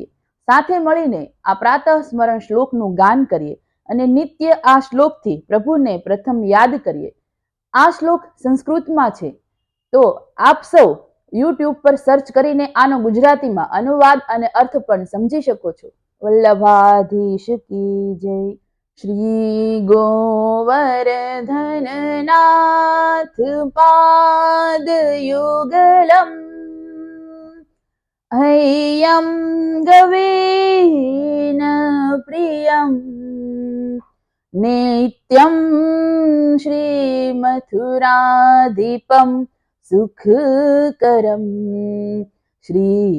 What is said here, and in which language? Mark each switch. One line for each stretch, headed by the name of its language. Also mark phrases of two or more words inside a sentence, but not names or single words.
Gujarati: સાથે મળીને આ પ્રાતઃ સ્મરણ શ્લોકનું ગાન કરીએ અને નિત્ય આ શ્લોકથી પ્રભુને પ્રથમ યાદ કરીએ। આ શ્લોક સંસ્કૃતમાં છે, તો આપ સૌ યુટ્યુબ પર સર્ચ કરીને આનો ગુજરાતીમાં અનુવાદ અને અર્થ પણ સમજી શકો છો। વલ્લભાધીશ કી જય।
Sanskrit: श्री गोवर्धन नाथ पाद युगलम हय्यम गवेन प्रियम नित्यम श्री मथुराधिपम सुखकरम श्री